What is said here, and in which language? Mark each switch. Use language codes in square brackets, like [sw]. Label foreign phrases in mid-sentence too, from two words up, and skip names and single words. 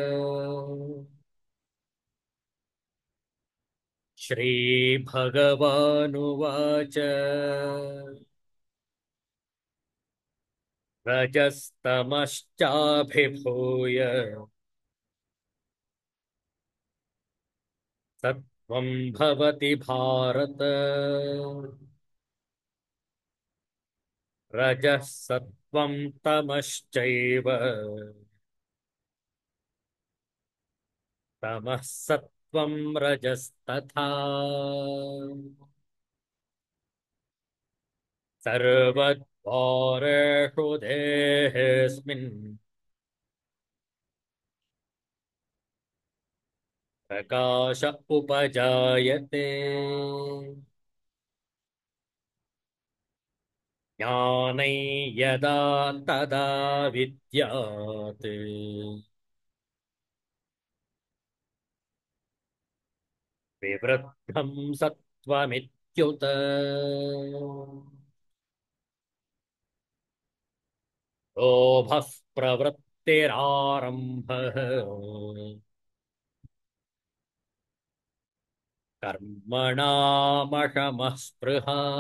[sa] ಶ್ರೀ ಭಗವಾನುವಾಚ ರಜಸ್ತಮಶ್ಚಾಭಿಭೂಯ ಸತ್ವಂ ಭವತಿ ಭಾರತ. ರಜಃ ಸತ್ವಂ ತಮಶ್ಚೈವ ತಮಃ ಸತ್ವಂ ರಜಸ್ತಥಾ. ಸರ್ವದ್ವಾರೇಷು ದೇಹೇಸ್ಮಿನ್ ಪ್ರಕಾಶ ಉಪಜಾಯತೆ. ಜ್ಞಾನೈ ಯದಾ ತದಾ ವಿದ್ಯಾತ್ ವಿವೃದ್ಧಂ ಸತ್ವಮಿತ್ಯುತ. ಲೋಭಃ ಪ್ರವೃತ್ತಿರಾರಂಭಃ ಕರ್ಮಣಾಮಶಮಃ ಸ್ಪೃಹಾ.